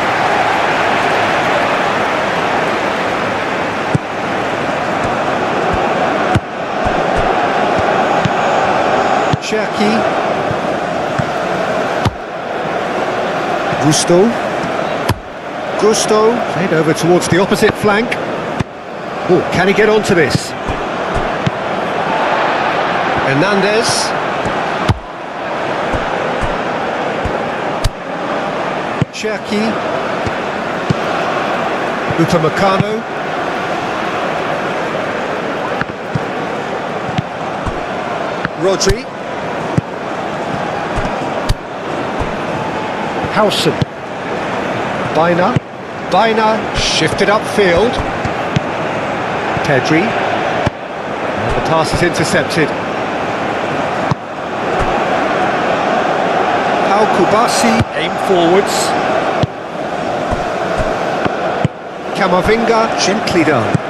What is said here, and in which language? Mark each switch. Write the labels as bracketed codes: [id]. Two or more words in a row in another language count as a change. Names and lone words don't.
[en] Cherki. Gusto, played over towards the opposite flank. Oh, can he get onto this? Hernandez. Cherki. Upamecano. Rodri. Howson. Baina shifted upfield. Pedri. And the pass is intercepted. Now Kubasi, aim forwards. Camavinga, gently done.